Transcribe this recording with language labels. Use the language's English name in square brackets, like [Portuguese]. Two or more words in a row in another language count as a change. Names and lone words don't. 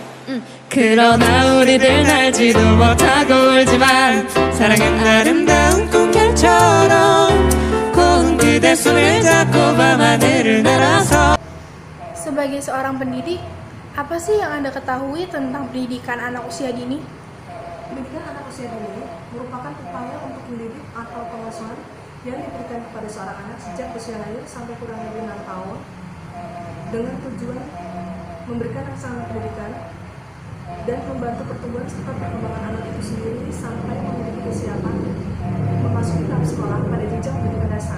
[Korean] 그러나 우리들 알지도 못하고 울지만 사랑은 아름다운 꿈결처럼 고운 그대 손을 잡고 밤하늘을 날아서. [Indonesian] Sebagai seorang pendidik, apa sih yang Anda ketahui tentang pendidikan anak usia dini? Pendidikan anak usia dini merupakan upaya untuk mendidik atau pengasuhan yang diberikan kepada seorang anak sejak usia lahir sampai kurang lebih 6 tahun dengan tujuan memberikan rangsangan pendidikan dan membantu pertumbuhan serta perkembangan anak itu sendiri sampai memiliki kesiapan memasuki tahap sekolah pada jenjang pendidikan dasar.